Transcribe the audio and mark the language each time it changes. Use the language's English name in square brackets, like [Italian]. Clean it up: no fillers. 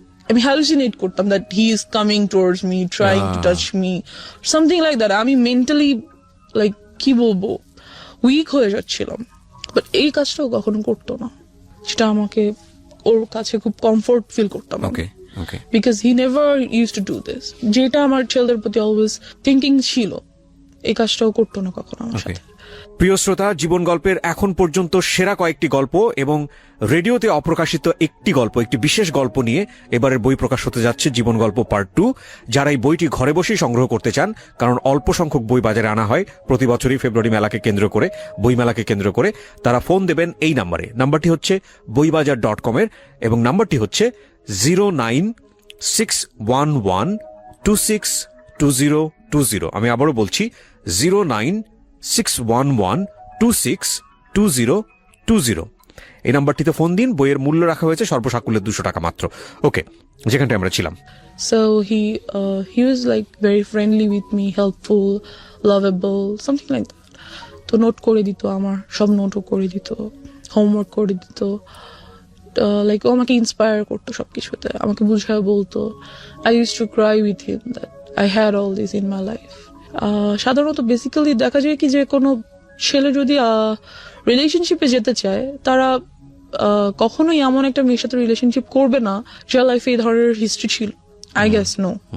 [Bangla] আমি হ্যালুসিনেট করতাম [English] that he is coming towards me, trying to touch me, something like that. [Bangla] আমি mentally like কি বলবো, week হয়ে যাচ্ছিলাম বাট এই কাজটাও কখনো করতো না, যেটা আমাকে ওর কাছে খুব কমফোর্ট ফিল করতাম [English] okay okay because he never use to do this, [Bangla] যেটা আমার ছেলেদের প্রতি অলওয়েজ থিঙ্কিং ছিল, এই কাজটাও করতো না কখনো আমার [English] ওকে [Bangla] সাথে। প্রিয় শ্রোতা, জীবন গল্পের এখন পর্যন্ত সেরা কয়েকটি গল্প এবং রেডিওতে অপ্রকাশিত একটি গল্প, একটি বিশেষ গল্প নিয়ে এবারের বই প্রকাশ হতে যাচ্ছে জীবন গল্প পার্ট 2। যারা এই বইটি ঘরে বসেই সংগ্রহ করতে চান, কারণ অল্প সংখ্যক বই বাজারে আনা হয় প্রতি বছরই ফেব্রুয়ারি মেলাকে কেন্দ্র করে, বইমেলাকে কেন্দ্র করে, তারা ফোন দেবেন এই নাম্বারে। নাম্বারটি হচ্ছে boibajar.com এর এবং নাম্বারটি হচ্ছে 09611262020। আমি আবারও বলছি 09611262020। এই নাম্বারটিতে ফোন দিন। বইয়ের মূল্য রাখা হয়েছে সর্বসাকুল্যে 200 টাকা মাত্র। ওকে, যেখানটা আমরা ছিলাম। [English] So he was like very friendly with me, helpful, lovable, something like that. [Bangla] তো নোট করে দিত, আমার সব নোটও করে দিত, হোমওয়ার্ক করে দিত, লাইক ও আমাকে ইন্সপায়ার করতো সবকিছুতে, আমাকে বুঝায় বলতো। [English] I use to cry with him that I had all this in my life. [Bangla] সাধারণত বেসিক্যালি দেখা যায় কি যে কোনো ছেলে যদি রিলেশনশিপে যেতে চায়, তারা কখনোই এমন একটা মেয়ের সাথে রিলেশনশিপ করবে না যার লাইফে এই ধরনের হিস্ট্রি ছিল। [English] I guess no.